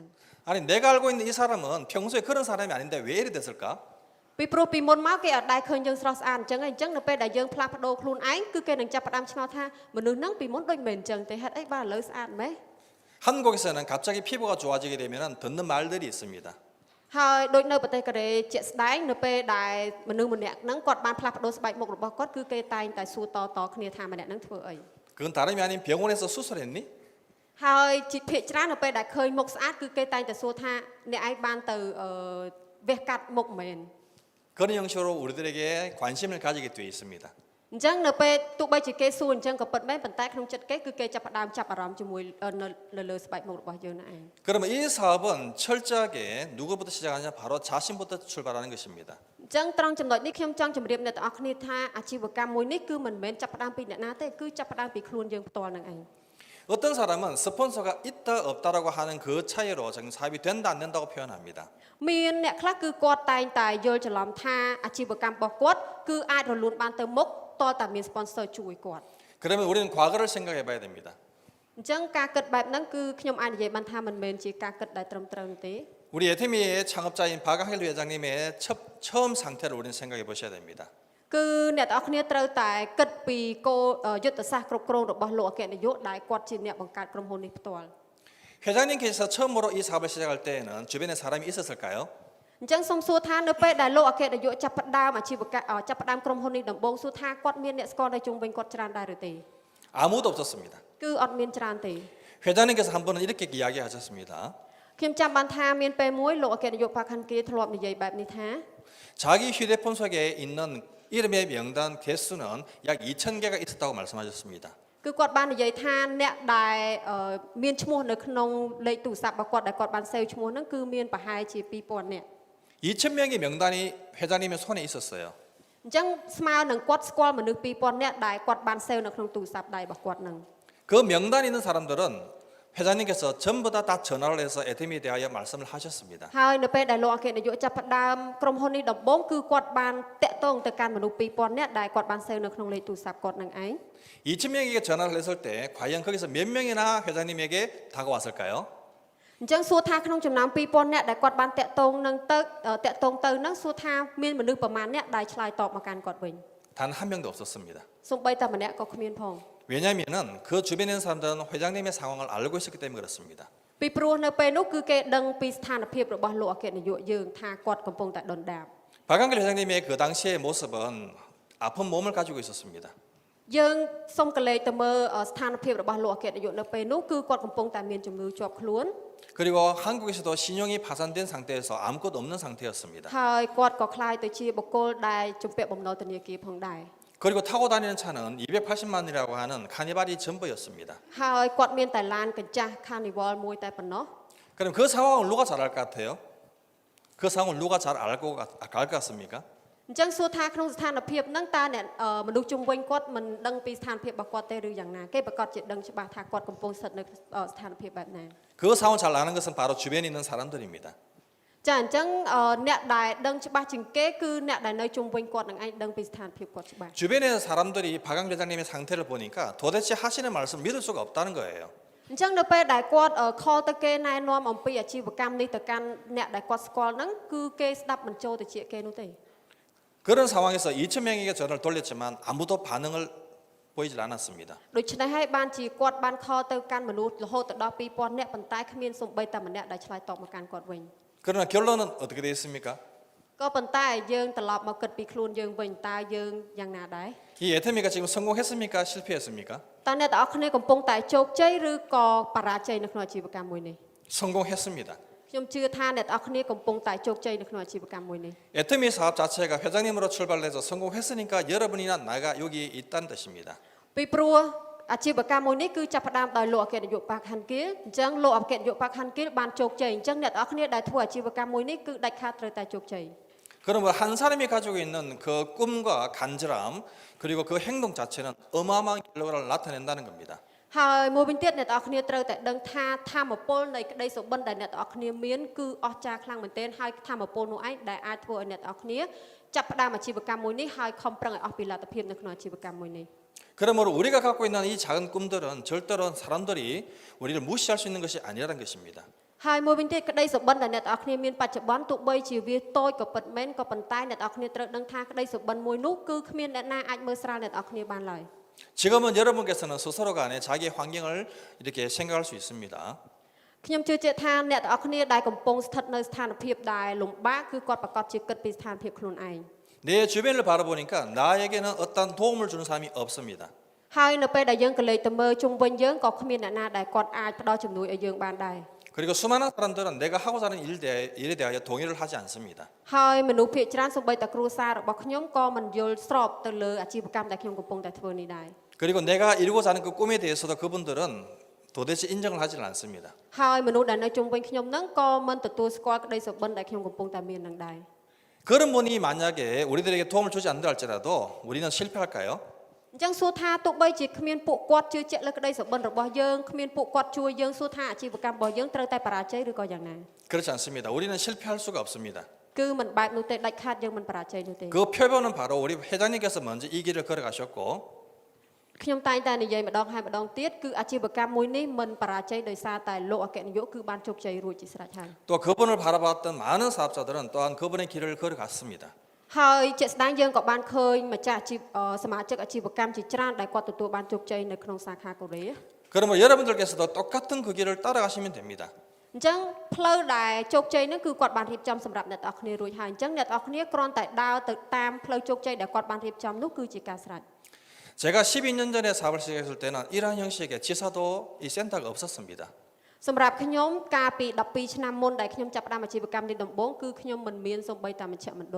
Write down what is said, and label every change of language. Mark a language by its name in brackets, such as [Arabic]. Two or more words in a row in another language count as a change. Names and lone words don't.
[Korean] 아니 내가 알고 있는 이 사람은 평소에 그런 사람이 아닌데 왜 이래 됐을까? [Khmer] ពីព្រោះពីមុនមកគេអត់ដែលឃើញយើងស្រស់ស្អាតអញ្ចឹងហើយអញ្ចឹងនៅពេលដែលយើងផ្លាស់ប្ដូរខ្លួនឯងគឺគេនឹងចាប់ផ្ដើមឆ្ងល់ថាមនុស្សហ្នឹងពីមុនដូចមិនមែនអញ្ចឹងទេហេតុអីបានឥឡូវស្អាតម៉េះ [Korean] 한국에서는 갑자기 피부가 좋아지게 되면 듣는 말들이 있습니다. [Khmer] ហើយដូចនៅប្រទេសកូរ៉េជាក់ស្ដែងនៅពេលដែលមនុស្សម្នាក់ហ្នឹងគាត់បានផ្លាស់ប្ដូរស្បែកមុខរបស់គាត់គឺគេតែងតែសួរតគ្នាថាម្នាក់ហ្នឹងធ្វើអី [Korean] 그건 다름이 아닌 병원에서 수술했니? [Khmer] ហើយជាភាគច្រើននៅពេលដែលឃើញមុខស្អាតគឺគេតែងតែសួរថាអ្នកឯងបានទៅវះកាត់មុខមែន [Korean] 그런 형식으로 우리들에게 관심을 가지게 되어 있습니다. [Khmer] អញ្ចឹងនៅពេលទោះបីជាគេសួរអញ្ចឹងក៏ពិតមែនប៉ុន្តែក្នុងចិត្តគេគឺគេចាប់ផ្ដើមចាប់អារម្មណ៍ជាមួយនៅលើស្បែកមុខរបស់យើងហ្នឹងឯង [Korean] 그러면 이 사업은 철저하게 누구부터 시작하냐 바로 자신부터 출발하는 것입니다. [Khmer] អញ្ចឹងត្រង់ចំណុចនេះខ្ញុំចង់ជម្រាបអ្នកទាំងអស់គ្នាថាអាជីវកម្មមួយនេះគឺមិនមែនចាប់ផ្ដើមពីអ្នកណាទេគឺចាប់ផ្ដើមពីខ្លួនយើងផ្ទាល់ហ្នឹងឯង [Korean] 어떤 사람은 스폰서가 있다 없다라고 하는 그 차이로 지금 사업이 된다 안 된다고 표현합니다. [Khmer] មានអ្នកខ្លះគឺគាត់តែងតែយល់ច្រឡំថាអាជីវកម្មរបស់គាត់គឺអាចរលូនបានទៅមុខតើតែមាន sponsor ជួយគាត់ [Korean] 그러면 우리는 과거를 생각해 봐야 됩니다. [Khmer] អញ្ចឹងការគិតបែបហ្នឹងគឺខ្ញុំអាចនិយាយបានថាមិនមែនជាការគិតដែលត្រឹមត្រូវនោះទេ [Korean] 우리 에테미의 창업자인 박항일 회장님의 처음 상태를 우리는 생각해 보셔야 됩니다. [Khmer] គឺអ្នកទាំងអស់គ្នាត្រូវតែគិតពីគោលយុទ្ធសាស្ត្រគ្រប់គ្រងរបស់លោកអគ្គនាយកដែលគាត់ជាអ្នកបង្កើតក្រុមហ៊ុននេះផ្ទាល់ [Korean] 회장님께서 처음으로 이 사업을 시작할 때에는 주변에 사람이 있었을까요? [Khmer] អញ្ចឹងសូមសួរថានៅពេលដែលលោកអគ្គនាយកចាប់ផ្ដើមអាជីវកម្មចាប់ផ្ដើមក្រុមហ៊ុននេះដំបូងសួរថាគាត់មានអ្នកស្គាល់នៅជុំវិញគាត់ច្រើនដែរឬទេ [Korean] 아무도 없었습니다. [Khmer] គឺអត់មានច្រើនទេ [Korean] 회장님께서 한 번은 이렇게 이야기하셨습니다. [Khmer] ខ្ញុំចាំបានថាមានពេលមួយលោកអគ្គនាយកបកខណ្ឌគីធ្លាប់និយាយបែបនេះថា [Korean] 자기 휴대폰 속에 있는 이름의 명단 개수는 약 2,000개가 있었다고 말씀하셨습니다. [Khmer] គឺគាត់បាននិយាយថាអ្នកដែលមានឈ្មោះនៅក្នុងលេខទូរស័ព្ទរបស់គាត់ដែលគាត់បានសេវឈ្មោះហ្នឹងគឺមានប្រហែលជា2000នាក់ [Korean] 2,000명의 명단이 회장님의 손에 있었어요. [Khmer] អញ្ចឹងស្មើនឹងគាត់ស្គាល់មនុស្ស2000នាក់ដែលគាត់បានសេវនៅក្នុងទូរស័ព្ទដៃរបស់គាត់ហ្នឹង [Korean] 그 명단에 있는 사람들은 회장님께서 전부 다 전화를 해서 에테미에 대하여 말씀을 하셨습니다. [Khmer] ហើយនៅពេលដែលលោកអគ្គនាយកចាប់ផ្ដើមក្រុមហ៊ុននេះដំបូងគឺគាត់បានតាក់ទងទៅកាន់មនុស្ស2000នាក់ដែលគាត់បានសេវនៅក្នុងលេខទូរស័ព្ទគាត់នឹងឯង [Korean] 2,000명에게 전화를 했을 때 과연 거기서 몇 명이나 회장님에게 다가왔을까요? [Khmer] អញ្ចឹងសួរថាក្នុងចំណោម2000នាក់ដែលគាត់បានតាក់ទងនឹងទៅហ្នឹងសួរថាមានមនុស្សប្រមាណអ្នកដែលឆ្លើយតបមកកាន់គាត់វិញ [Korean] 단 한 명도 없었습니다. [Khmer] សូម្បីតែម្នាក់ក៏គ្មានផង [Korean] 왜냐하면은 그 주변에 있는 사람들은 회장님의 상황을 알고 있었기 때문에 그렇습니다. [Khmer] ពីព្រោះនៅពេលនោះគឺគេដឹងពីស្ថានភាពរបស់លោកអគ្គនាយកយើងថាគាត់កំពុងតែដុនដាប [Korean] 박한길 회장님의 그 당시의 모습은 아픈 몸을 가지고 있었습니다. [Khmer] យើងសូមកលេចទៅមើលស្ថានភាពរបស់លោកអគ្គនាយកនៅពេលនោះគឺគាត់កំពុងតែមានជំងឺជាប់ខ្លួន [Korean] 그리고 한국에서도 신용이 파산된 상태에서 아무것도 없는 상태였습니다. [Khmer] ហើយគាត់ក៏คล้ายទៅជាបុគ្គលដែលជំពាក់បំណុលធនាគារផងដែរ [Korean] 그리고 타고 다니는 차는 280만이라고 하는 카니발이 전부였습니다. [Khmer] ហើយគាត់មានតែឡានកញ្ចាស់ Carnival មួយតែប៉ុណ្ណោះ [Korean] 그럼 그 상황을 누가 잘 알 것 같아요? 그 상황을 누가 잘 알 것 같습니까? [Khmer] អញ្ចឹងសួរថាក្នុងស្ថានភាពហ្នឹងតើអ្នកមនុស្សជុំវិញគាត់មិនដឹងពីស្ថានភាពរបស់គាត់ទេឬយ៉ាងណាគេប្រកាសជាដឹងច្បាស់ថាគាត់កំពុងស្ថិតនៅស្ថានភាពបែបណា [Korean] 그 상황을 잘 아는 것은 바로 주변에 있는 사람들입니다. [Khmer] ចាអញ្ចឹងអ្នកដែលដឹងច្បាស់ជាងគេគឺអ្នកដែលនៅជុំវិញគាត់នឹងឯងដឹងពីស្ថានភាពគាត់ច្បាស់ [Korean] 주변에 사람들이 박강 회장님의 상태를 보니까 도대체 하시는 말씀 믿을 수가 없다는 거예요. [Khmer] អញ្ចឹងនៅពេលដែលគាត់ខលទៅគេណែនាំអំពីអាជីវកម្មនេះទៅកាន់អ្នកដែលគាត់ស្គាល់ហ្នឹងគឺគេស្ដាប់មិនចូលទៅជាគេនោះទេ [Korean] 그런 상황에서 2,000명에게 전화를 돌렸지만 아무도 반응을 보이질 않았습니다. [Khmer] ដូច្នេះហើយបានជាគាត់បានខលទៅកាន់មនុស្សរហូតទៅដល់2000នាក់ប៉ុន្តែគ្មានសូម្បីតែម្នាក់ដែលឆ្លើយតបមកកាន់គាត់វិញ [Korean] 그러나 결론은 어떻게 되었습니까? [Khmer] ក៏ប៉ុន្តែយើងត្រឡប់មកគិតពីខ្លួនយើងវិញតើយើងយ៉ាងណាដែរ [Korean] 이 에테미가 지금 성공했습니까? 실패했습니까? [Khmer] តើអ្នកទាំងអស់គ្នាកំពុងតែជោគជ័យឬក៏បរាជ័យនៅក្នុងអាជីវកម្មមួយនេះ [Korean] 성공했습니다. [Khmer] ខ្ញុំជឿថាអ្នកទាំងអស់គ្នាកំពុងតែជោគជ័យនៅក្នុងអាជីវកម្មមួយនេះ [Korean] 에테미 사업 자체가 회장님으로 출발해서 성공했으니까 여러분이나 나가 여기 있다는 뜻입니다. [Khmer] ពីព្រោះអាជីវកម្មមួយនេះគឺចាប់ផ្ដើមដោយលោកអគ្គនាយកបកខណ្ឌគីលអញ្ចឹងលោកអគ្គនាយកបកខណ្ឌគីលបានជោគជ័យអញ្ចឹងអ្នកទាំងអស់គ្នាដែលធ្វើអាជីវកម្មមួយនេះគឺដាច់ខាតត្រូវតែជោគជ័យ [Korean] 그러면 한 사람이 가지고 있는 그 꿈과 간절함 그리고 그 행동 자체는 어마어마한 결과를 나타낸다는 겁니다. [Khmer] ហើយមួយវិញទៀតអ្នកទាំងអស់គ្នាត្រូវតែដឹងថាធម៌ពលនៃក្តីសុបិនដែលអ្នកទាំងអស់គ្នាមានគឺអស្ចារ្យខ្លាំងមែនទែនហើយធម៌ពលនោះឯងដែលអាចធ្វើឲ្យអ្នកទាំងអស់គ្នាចាប់ផ្ដើមអាជីវកម្មមួយនេះហើយខំប្រឹងឲ្យអស់ពីលទ្ធភាពនៅក្នុងអាជីវកម្មមួយនេះ [Korean] 그러므로 우리가 갖고 있는 이 작은 꿈들은 절대로 사람들이 우리를 무시할 수 있는 것이 아니라는 것입니다. [Khmer] ហើយមួយវិញទៀតក្តីសុបិនដែលអ្នកទាំងអស់គ្នាមានបច្ចុប្បន្នទោះបីជាវាតូចក៏ពិតមែនក៏ប៉ុន្តែអ្នកទាំងអស់គ្នាត្រូវដឹងថាក្តីសុបិនមួយនោះគឺគ្មានអ្នកណាអាចមើលស្រាលអ្នកទាំងអស់គ្នាបានឡើយ [Korean] 지금은 여러분께서는 스스로 간에 자기 환경을 이렇게 생각할 수 있습니다. [Khmer] ខ្ញុំជឿជាក់ថាអ្នកទាំងអស់គ្នាដែលកំពុងស្ថិតនៅស្ថានភាពដែលលំបាកគឺគាត់ប្រកាសជាគិតពីស្ថានភាពខ្លួនឯង [Korean] 내 주변을 바라보니까 나에게는 어떤 도움을 주는 사람이 없습니다. [Khmer] ហើយនៅពេលដែលយើងកលេចទៅមើលជុំវិញយើងក៏គ្មានអ្នកណាដែលគាត់អាចផ្ដល់ជំនួយឲ្យយើងបានដែរ [Korean] 그리고 수많은 사람들은 내가 하고자 하는 일에 대하여 동의를 하지 않습니다. [Khmer] ហើយមនុស្សភាគច្រើនសូម្បីតែគ្រួសាររបស់ខ្ញុំក៏មិនយល់ស្របទៅលើអាជីវកម្មដែលខ្ញុំកំពុងតែធ្វើនេះដែរ [Korean] 그리고 내가 이루고자 하는 그 꿈에 대해서도 그분들은 도대체 인정을 하지 않습니다. [Khmer] ហើយមនុស្សដែលនៅជុំវិញខ្ញុំហ្នឹងក៏មិនទទួលស្គាល់ក្តីសុបិនដែលខ្ញុំកំពុងតែមាននឹងដែរ [Korean] 그런 분이 만약에 우리들에게 도움을 주지 않는다 할지라도 우리는 실패할까요? [Khmer] អញ្ចឹងសួរថាទោះបីជាគ្មានពួកគាត់ជឿជាក់លើក្តីសុបិនរបស់យើងគ្មានពួកគាត់ជួយយើងសួរថាអាជីវកម្មរបស់យើងត្រូវតែបរាជ័យឬក៏យ៉ាងណា [Korean] 그렇지 않습니다. 우리는 실패할 수가 없습니다. [Khmer] គឺមិនបែបនោះទេដាច់ខាតយើងមិនបរាជ័យនោះទេ [Korean] 그 표본은 바로 우리 회장님께서 먼저 이 길을 걸어가셨고 [Khmer] ខ្ញុំតែងតែនិយាយម្ដងហើយម្ដងទៀតគឺអាជីវកម្មមួយនេះមិនបរាជ័យដោយសារតែលោកអគ្គនាយកគឺបានជោគជ័យរួចជាស្រេចហើយ [Korean] 또 그분을 바라봤던 많은 사업자들은 또한 그분의 길을 걸어갔습니다. [Khmer] ហើយជាក់ស្ដែងយើងក៏បានឃើញម្ចាស់សមាជិកអាជីវកម្មជាច្រើនដែលគាត់ទទួលបានជោគជ័យនៅក្នុងសាខាកូរ៉េ [Korean] 그러면 여러분들께서도 똑같은 그 길을 따라가시면 됩니다. [Khmer] អញ្ចឹងផ្លូវដែលជោគជ័យហ្នឹងគឺគាត់បានរៀបចំសម្រាប់អ្នកទាំងអស់គ្នារួចហើយអញ្ចឹងអ្នកទាំងអស់គ្នាគ្រាន់តែដើរទៅតាមផ្លូវជោគជ័យដែលគាត់បានរៀបចំនោះគឺជាការស្រេច [Korean] 제가 12년 전에 사업을 시작했을 때는 이러한 형식의 지사도 이 센터가 없었습니다. [Khmer] សម្រាប់ខ្ញុំកាលពី12ឆ្នាំមុនដែលខ្ញុំចាប់ផ្ដើមអាជីវកម្មនេះដំបូងគឺខ្ញុំមិនមានសូម្បីតែមជ្ឈមណ្ឌល